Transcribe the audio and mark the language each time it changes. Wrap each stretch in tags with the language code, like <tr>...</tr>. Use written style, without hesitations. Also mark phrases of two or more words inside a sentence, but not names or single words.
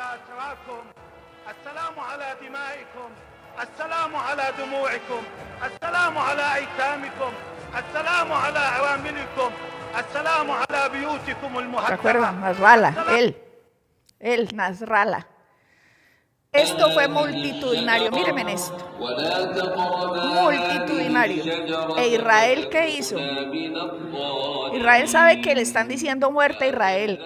<ar>أسراكم السلام على دمائكم السلام على دموعكم السلام على أيتامكم السلام على أراملكم السلام على بيوتكم</ar> <es>¿Se acuerdan? Nasrallah, él, Nasrallah. Esto fue multitudinario, mírenme en esto. Multitudinario. ¿E Israel qué hizo? Israel sabe que le están diciendo muerte a Israel.</es>